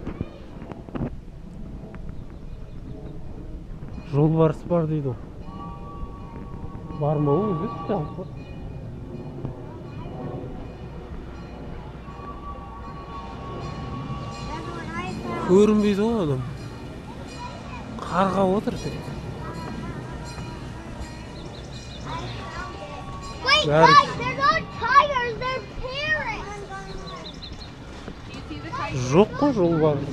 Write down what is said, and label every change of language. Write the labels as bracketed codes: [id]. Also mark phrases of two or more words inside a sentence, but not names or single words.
[kk] Жолбарыс бар дейді ол. Бар ма ол өзі? Жалпы. Көрінбейді ғой адам. Қарға отыр тек. [en] Wait, guys, they're not tigers, they're parrots. [kk] Жоқ қой жолбарыс.